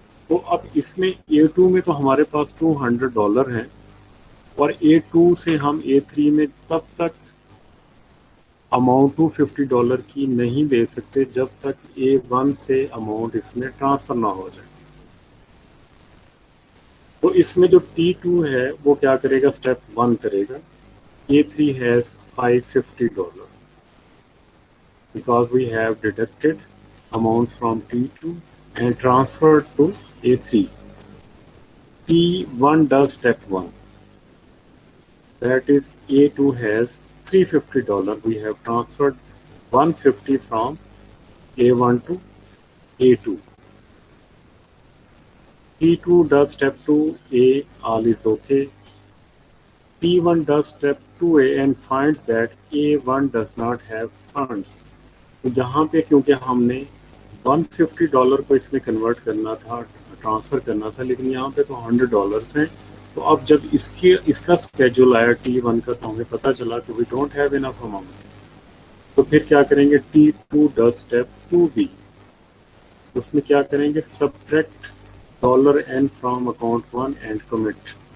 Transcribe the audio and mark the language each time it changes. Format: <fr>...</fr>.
<ur>تو اب اس میں A2 میں تو ہمارے پاس $200 ہیں اور A2 سے ہم A3 میں تب تک اماؤنٹ $250 کی نہیں دے سکتے جب تک A1 سے اماؤنٹ اس میں ٹرانسفر نہ ہو جائے. تو اس میں جو T2 ہے وہ کیا کرے گا؟ اسٹیپ 1 کرے گا.</ur> <en>A3 has $550 because we have deducted amount from T2 and transferred to A3. T1 does step 1. That is A2 has $350. We have transferred $150 from A1 to A2. T2 does step 2A, all is okay. T1 does step 2A and finds that A1 does not have funds.</en> <ur>تو یہاں پہ کیونکہ ہم نے $150 کو اس میں convert کرنا تھا، ٹرانسفر کرنا تھا، لیکن یہاں پہ تو $100 ہیں. تو اب جب اس کا اسکیجول آیا T1 کا تو ہمیں پتہ چلا کہ</ur> <en>We don't have enough amount.</en> <ur>تو پھر کیا کریں گے؟ T2 does step 2B. اس میں کیا کریں گے؟</ur> <en>Subtract $n from account 1 and commit.</en>